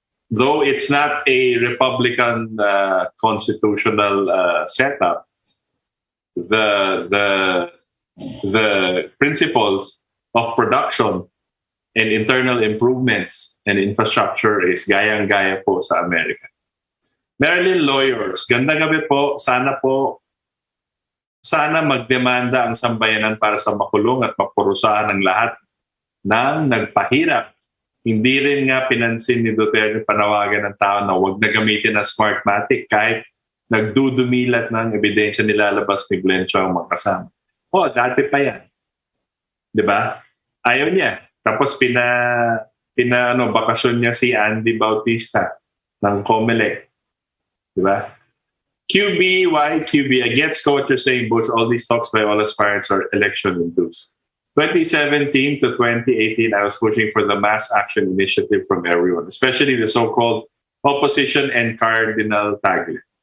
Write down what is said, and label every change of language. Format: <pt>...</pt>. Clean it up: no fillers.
<en>Though it's not a Republican constitutional setup, the principles of production and internal improvements and infrastructure is</en> <tl>gayang-gaya po sa Amerika. Marilyn Lawyers, gandang gabi po. Sana magdemanda ang sambayanan para sa makulong at mapurusahan ng lahat ng nagpahirap. Hindi rin nga pinansin ni Duterte panawagan ng tao na huwag na gamitin ang Smartmatic kahit nagdudumilat ng ebidensya nilalabas ni Glenn Chong magkasama. Dati pa yan. Diba? Ayaw niya. Tapos bakasyon niya si Andy Bautista ng COMELEC. Diba?</tl> <en>QB, I get what you're saying, Butch. All these talks by all aspirants are election-induced. 2017 to 2018, I was pushing for the mass action initiative from everyone, especially the so-called opposition and Cardinal Tagle.</en>